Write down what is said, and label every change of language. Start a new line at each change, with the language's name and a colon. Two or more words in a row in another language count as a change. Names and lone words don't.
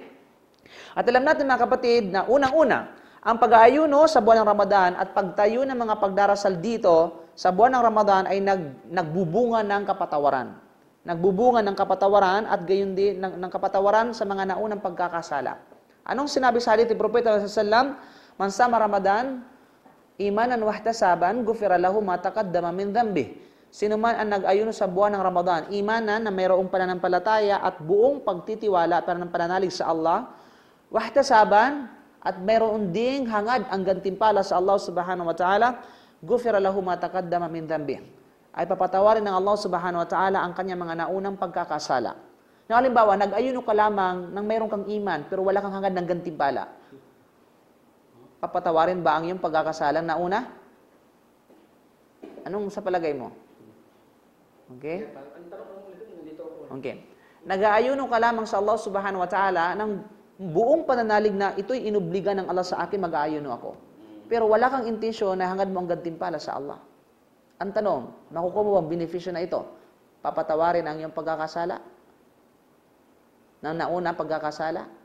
Filipino: At alam natin mga kapatid na unang-una, ang pag-aayuno sa buwan ng Ramadan at pagtayo ng mga pagdarasal dito sa buwan ng Ramadan ay nagbubunga ng kapatawaran. nagbubunga ng kapatawaran at gayon din ng kapatawaran sa mga naunang pagkakasala. Anong sinabi sa hadith ni Propeta
Arabic: صلى الله عليه وسلم? من صام رمضان إيمانا واحتسابا غفر له ما تقدم من ذنبه.
Filipino: Sino man ang nag-ayuno sa buwan ng Ramadan, imanan na mayroong pananampalataya at buong pagtitiwala at pananalig sa Allah,
Arabic: واحتسابا
Filipino: at mayroon ding hangad ang gantimpala sa Allah
Arabic: سبحانه وتعالى, غفر له ما تقدم من ذنبه.
Filipino: Ay papatawarin ng Allah
Arabic: سبحانه وتعالى
Filipino: ang kanyang mga naunang pagkakasala. Na halimbawa, nag-ayuno ka lamang nang mayroon kang iman pero wala kang hangad ng gantimpala. Papatawarin ba ang iyong pagkakasalang nauna? Anong sa palagay mo? Okay? Okay. Nag-aayuno ka lamang sa Allah
Arabic: سبحانه وتعالى
Filipino: ng buong pananalig na ito'y inubliga ng Allah sa akin, mag-aayuno ako. Pero wala kang intensyon na hangad mo ang gantimpala sa Allah. Ang tanong, makukuha mo ang benepisyo na ito? Papatawarin ang iyong pagkakasala? Nang nauna pagkakasala?